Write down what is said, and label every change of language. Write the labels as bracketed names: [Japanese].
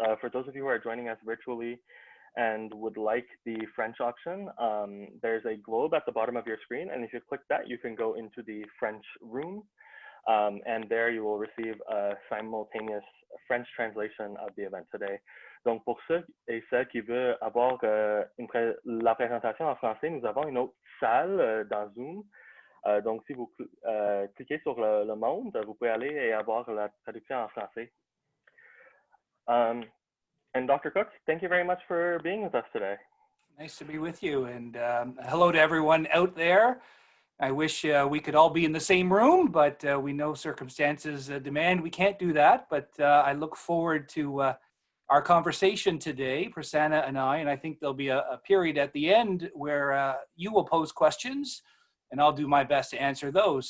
[English] For those of you who are joining us virtually and would like the French option, there's a globe at the bottom of your screen. And if you click that, you can go into the French room. And there you will receive a simultaneous French translation of the event today. [French] Donc pour ceux et celles qui veulent avoir la présentation en français, nous avons une autre salle dans Zoom. Donc si vous cliquez sur le monde, vous pouvez aller et avoir la traduction en français. [English] And Dr. Cook, thank you very much for being with us today. Nice to be with you, and hello to everyone out there. I wish we could all be in the same room, but we know circumstances demand we can't do that. But I look forward to our conversation today, Prasanna and I think there'll be a period at the end where you will pose questions, and I'll do my best to answer those.